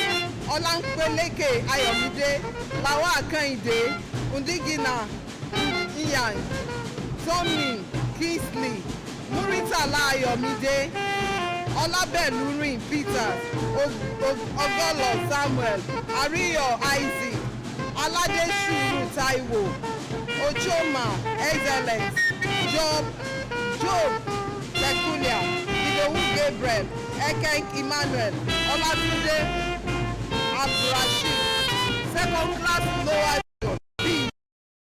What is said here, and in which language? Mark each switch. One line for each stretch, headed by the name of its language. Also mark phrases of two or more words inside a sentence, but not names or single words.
English: Ọláńpẹ̀lẹ́kẹ̀ Ayọ̀mídé, Lawal Kẹ́hìndé, Ndigina Iyan, Tommy Kingsley, Muritala Ayọ̀mídé, Ọlábẹ̀lúrin Peters, Ogolo Samuel, Ariyo Isaac, Aládésùúrù Taiwo, Ochoma Excellence, Job Peculiar, Idowu Gabriel, Ekek Emmanuel, Olatunde Abdulrasheed, second class lower